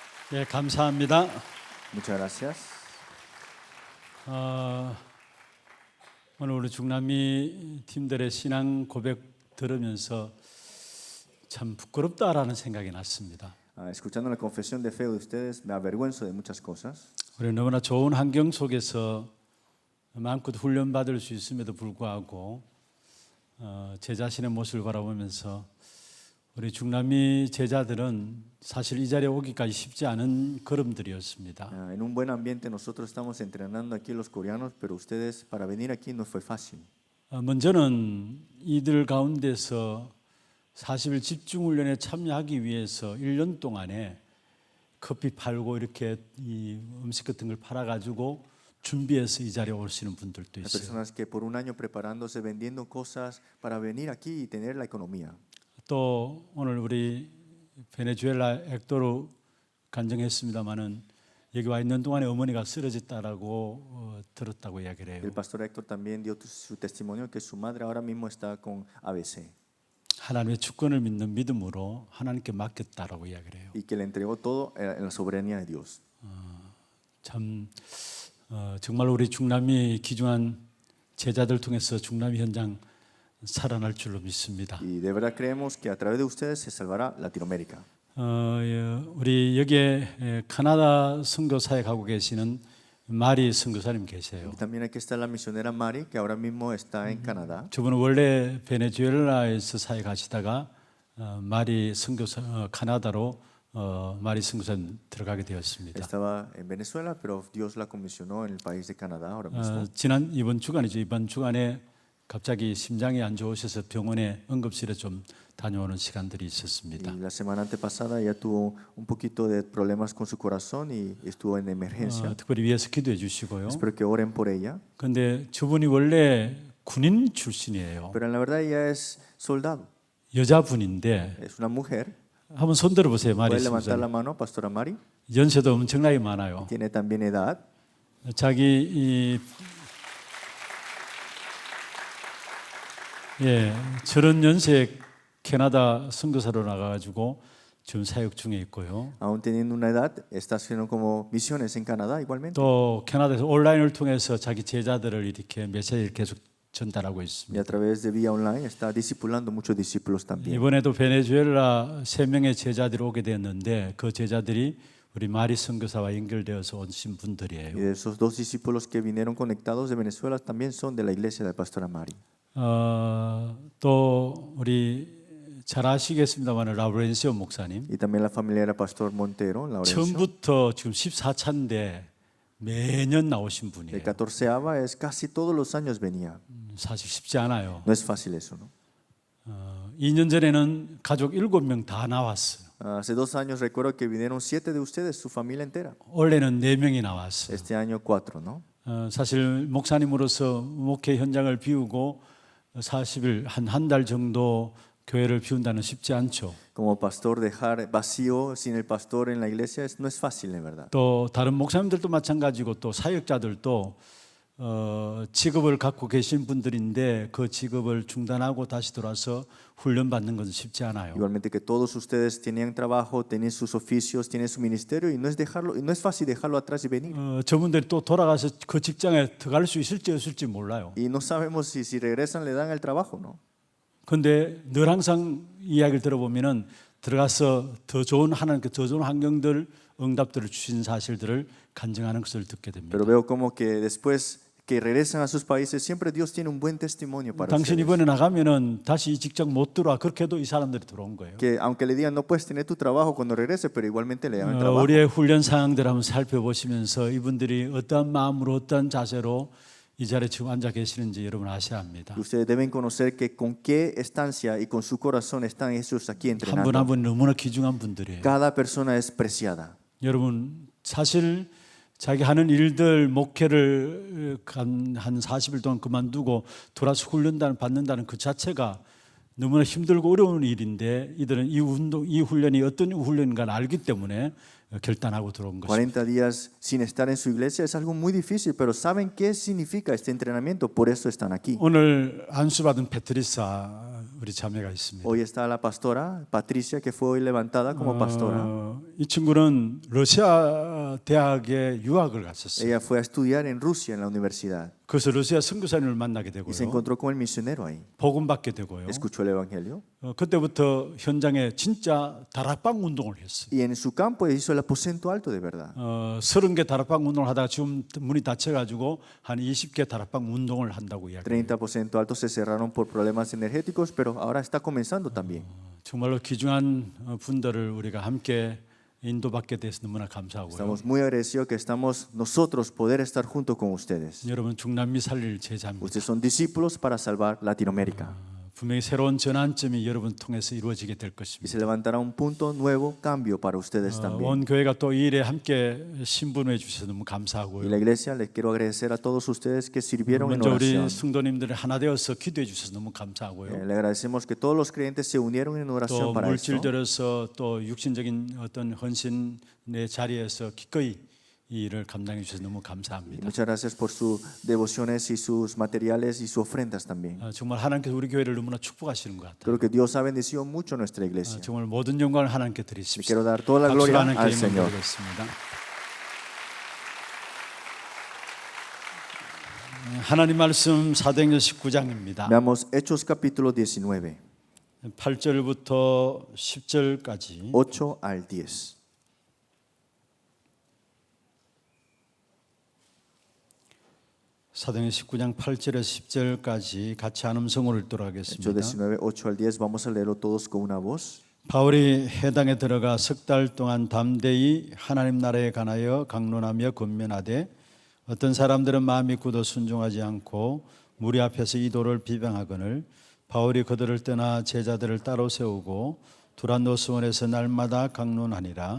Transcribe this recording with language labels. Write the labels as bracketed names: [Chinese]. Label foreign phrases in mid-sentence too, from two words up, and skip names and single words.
[Korean] 예, 감사합니다. [Spanish] Muchas gracias. [Korean] 오늘 우리 중남미 팀들의 신앙 고백 들으면서 참 부끄럽다라는 생각이 났습니다. [Spanish] Escuchando la confesión de fe de ustedes, me avergüenzo de muchas cosas. [Korean] 우리 너무나 좋은 환경 속에서 마음껏 훈련받을 수 있음에도 불구하고 제 자신의 모습을 바라보면서 우리 중남미 제자들은 사실 이 자리에 오기까지 쉽지 않은 걸음들이었습니다. [Spanish] En un buen ambiente nosotros estamos entrenando aquí los coreanos, pero ustedes para venir aquí no fue fácil. [Korean] 먼저는 이들 가운데서 40일 집중훈련에 참여하기 위해서 1년 동안에 커피 팔고 이렇게 이 음식 같은 걸 팔아가지고 준비해서 이 자리에 오시는 분들도 [Spanish] Hay [Korean] 있어요. [Spanish] personas que por un año preparándose, vendiendo cosas para venir aquí y tener la economía. [Korean] 또 오늘 우리 베네수엘라 액도로 간증했습니다마는 여기 와 있는 동안에 어머니가 쓰러졌다라고 들었다고 이야기를 해요. [Spanish] El pastor Héctor también dio su testimonio que su madre ahora mismo está con ABC [Korean] 하나님의 주권을 믿는 믿음으로 하나님께 맡겼다라고 이야기를 해요. [Spanish] y que le entregó todo en la soberanía de Dios. [Korean] 참 정말 우리 중남미 귀중한 제자들 통해서 중남미 현장 살아날 줄로 믿습니다. [Spanish] Y de verdad creemos que a través de ustedes se salvará Latinoamérica. [Korean] 우리 여기에 카나다 선교사에 가고 계시는 마리 선교사님 계세요. [Spanish] Y también aquí está la misionera Mari, que ahora mismo está en Canadá. [Korean] 저분은 원래 베네수엘라에서 사회 가시다가 마리 선교사 카나다로 마리 선교사님 들어가게 되었습니다. [Spanish] Estaba en Venezuela, pero Dios la comisionó en el país de Canadá ahora mismo. [Korean] 이번 주간이죠. 이번 주간에 갑자기 심장이 안 좋으셔서 병원에 응급실에 좀 다녀오는 시간들이 있었습니다. [Spanish] Y la semana antepasada ella tuvo un poquito de problemas con su corazón y estuvo en emergencia. [Korean] 특별히 위해서 기도해 주시고요. [Spanish] Espero que oren por ella. [Korean] 그런데 저분이 원래 군인 출신이에요. [Spanish] Pero en la verdad ella es soldado, [Korean] 여자분인데 [Spanish] es una mujer. [Korean] 한번 손 들어보세요. 마리 [Spanish] Puede levantar la [Korean] 선교사님. [Spanish] mano, pastora Mari. [Korean] 연세도 엄청나게 많아요. [Spanish] Tiene también edad. [Korean] 자기 저런 연세 캐나다 선교사로 나가가지고 지금 사역 중에 있고요. [Spanish] Aún teniendo una edad, está haciendo como misiones en Canadá igualmente. [Korean] 또 캐나다에서 온라인을 통해서 자기 제자들을 이렇게 메시지를 계속 전달하고 [Spanish] Y [Korean] 있습니다. [Spanish] a través de vía online está discipulando muchos discípulos también. [Korean] 이번에도 베네수엘라 3명의 제자들이 오게 되었는데 그 제자들이 우리 마리 선교사와 연결되어서 오신 [Spanish] Y [Korean] 분들이에요. [Spanish] de esos dos discípulos que vinieron conectados de Venezuela también son de la iglesia de la pastora Mari. [Korean] 또 우리 잘 아시겠습니다만 라브렌시오 목사님 [Spanish] Y también la familia del pastor Montero, Laurencio. [Korean] 처음부터 지금 14차인데 매년 나오신 [Spanish] El [Korean] 분이에요. [Spanish] 14ava es casi todos los años venía. [Korean] 사실 쉽지 않아요. [Spanish] No es fácil eso, ¿no? [Korean] 2년 전에는 가족 7명 다 나왔어요. [Spanish] Hace 2 años recuerdo que vinieron 7 de ustedes, su familia entera. [Korean] 원래는 4명이 나왔어요. [Spanish] Este año 4, ¿no? [Korean] 사실 목사님으로서 목회 현장을 비우고 40일 한 달 정도 교회를 비운다는 쉽지 않죠. [Spanish] Como pastor dejar vacío sin el pastor en la iglesia no es fácil, en verdad. [Korean] 또 다른 목사님들도 마찬가지고 또 사역자들도 직업을 갖고 계신 분들인데 그 직업을 중단하고 다시 돌아서 훈련받는 것은 쉽지 않아요. [Spanish] Igualmente que todos ustedes tenían trabajo, tienen sus oficios, tienen su ministerio y no es fácil dejarlo atrás y venir. [Korean] 저분들이 또 돌아가서 그 직장에 들어갈 수 있을지 없을지 몰라요. [Spanish] Y no sabemos si regresan le dan el trabajo, ¿no? [Korean] 근데 늘 항상 이야기를 들어보면은 들어가서 더 좋은 하나님께 더 좋은 환경들 응답들을 주신 사실들을 간증하는 것을 듣게 됩니다. [Spanish] Pero veo como que después que regresan a sus países siempre Dios tiene un buen testimonio para [Korean] 당신 [Spanish] ustedes. [Korean] 이번에 나가면은 다시 이 직장 못 들어와 그렇게 해도 이 사람들이 들어온 거예요. [Spanish] Que aunque le digan no puedes tener tu trabajo cuando regrese, pero igualmente le dan el trabajo. [Korean] 우리의 훈련 상황들 한번 살펴보시면서 이분들이 어떠한 마음으로 어떠한 자세로 이 자리에 지금 앉아 계시는지 여러분 아셔야 합니다. [Spanish] Ustedes deben conocer que con qué estancia y con su corazón están ellos aquí [Korean] 한 분 [Spanish] entrenando. [Korean] 한 분 너무나 귀중한 분들이에요. [Spanish] Cada persona es preciada. [Korean] 여러분 사실 자기 하는 일들 목회를 한 40일 동안 그만두고 돌아서 훈련단을 받는다는 그 자체가 너무나 힘들고 어려운 일인데 이들은 이 훈련이 어떤 훈련인가 알기 때문에 결단하고 들어온 것입니다. [Spanish] 40 días sin estar en su iglesia es algo muy difícil, pero ¿saben qué significa este entrenamiento? Por eso están aquí. [Korean] 오늘 안수받은 페트리사 우리 자매가 있습니다. [Spanish] Hoy está la pastora Patricia, que fue hoy levantada como pastora. [Korean] 이 친구는 러시아 대학에 유학을 갔었어요. [Spanish] Ella fue a estudiar en Rusia, en la universidad, [Korean] 그래서 러시아 선교사님을 만나게 [Spanish] y se [Korean] 되고요. [Spanish] encontró con el misionero ahí. [Korean] 복음 받게 되고요. [Spanish] Escuchó el evangelio. [Korean] 그때부터 현장에 진짜 다락방 운동을 했어요. [Spanish] Y en su campo hizo el aposento alto de verdad. [Korean] 30개 다락방 운동을 하다가 지금 문이 닫혀가지고 한 20개 다락방 운동을 한다고 이야기해요. [Spanish] 30% altos se cerraron por problemas energéticos, pero ahora está comenzando también. [Korean] 정말로 귀중한 분들을 우리가 함께 인도받게 돼서 너무나 감사하고요. [Spanish] Estamos muy agradecidos que estamos nosotros poder estar junto con ustedes. [Korean] 여러분 중남미 살릴 제자입니다. [Spanish] Ustedes son discípulos para salvar Latinoamérica. [Korean] 분명히 새로운 전환점이 여러분 통해서 이루어지게 될 [Spanish] Y [Korean] 것입니다. [Spanish] se levantará un punto nuevo, cambio para ustedes también. [Korean] 온 교회가 또 이 일에 함께 신분해 주셔서 너무 [Spanish] Y [Korean] 감사하고요. [Spanish] la iglesia, les quiero agradecer a todos ustedes que sirvieron en [Korean] 먼저 우리 [Spanish] oración. [Korean] 성도님들이 하나 되어서 기도해 주셔서 너무 감사하고요. [Spanish] Le agradecemos que todos los creyentes se unieron en oración [Korean] 또 [Spanish] para esto. [Korean] 물질들어서 또 육신적인 어떤 헌신의 자리에서 기꺼이 이 일을 감당해 주셔서 너무 [Spanish] Y [Korean] 감사합니다. [Spanish] muchas gracias por sus devociones y sus materiales y sus ofrendas también. [Korean] 정말 하나님께서 우리 교회를 너무나 축복하시는 것 같아요. [Spanish] Creo que Dios ha bendecido mucho nuestra iglesia. [Korean] 정말 모든 영광을 하나님께 [Spanish] Y [Korean] 드리십시오. [Spanish] quiero dar toda la [Korean] 박수로 [Spanish] gloria [Korean] 하나님께 [Spanish] al [Korean] 영광 [Spanish] Señor. [Korean] 드리겠습니다. 하나님 말씀 사도행전 19장입니다. [Spanish] Veamos Hechos capítulo 19, [Korean] 8절부터 10절까지 [Spanish] 8 al 10. [Korean] 사도행전 19장 8절에서 10절까지 같이 한 음성으로 읽도록 [Spanish] Hechos [Korean] 하겠습니다. [Spanish] 19, 8 al 10. Vamos a leerlo todos con una voz. [Korean] 바울이 해당에 들어가 석 달 동안 담대히 하나님 나라에 관하여 강론하며 권면하되 어떤 사람들은 마음이 굳어 순종하지 않고 무리 앞에서 이도를 비방하거늘 바울이 그들을 떠나 제자들을 따로 세우고 두란노스원에서 날마다 강론하니라.